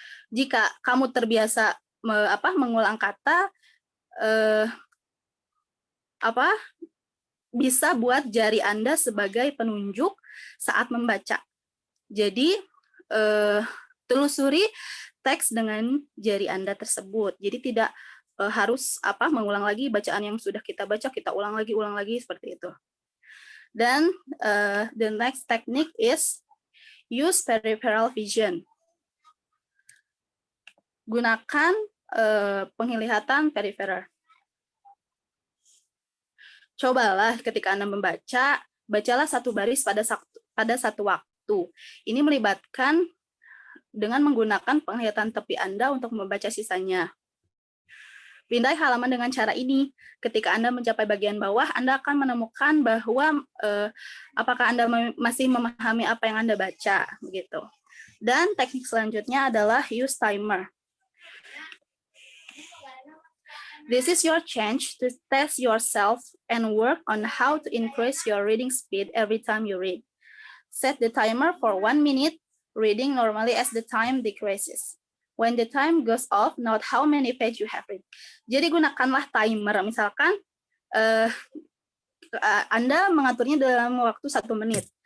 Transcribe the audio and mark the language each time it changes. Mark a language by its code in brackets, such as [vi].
[id] Jika kamu terbiasa mengulang kata, bisa buat jari Anda sebagai penunjuk saat membaca. Jadi telusuri teks dengan jari Anda tersebut. Jadi tidak harus mengulang lagi bacaan yang sudah kita baca, kita ulang lagi seperti itu. Dan [en] the next technique is use peripheral vision. [id] Gunakan penglihatan periferal. Cobalah ketika Anda membaca, bacalah satu baris pada satu waktu. Ini melibatkan dengan menggunakan penglihatan tepi Anda untuk membaca sisanya. Pindai halaman dengan cara ini. Ketika Anda mencapai bagian bawah, Anda akan menemukan bahwa apakah Anda masih memahami apa yang Anda baca, begitu. Dan teknik selanjutnya adalah [en] use timer. This is your chance to test yourself and work on how to increase your reading speed every time you read. Set the timer for 1 minute, reading normally as the time decreases. When the time goes off, note how many page you have read. [id] Jadi gunakanlah timer. Misalkan Anda mengaturnya dalam waktu 1 menit.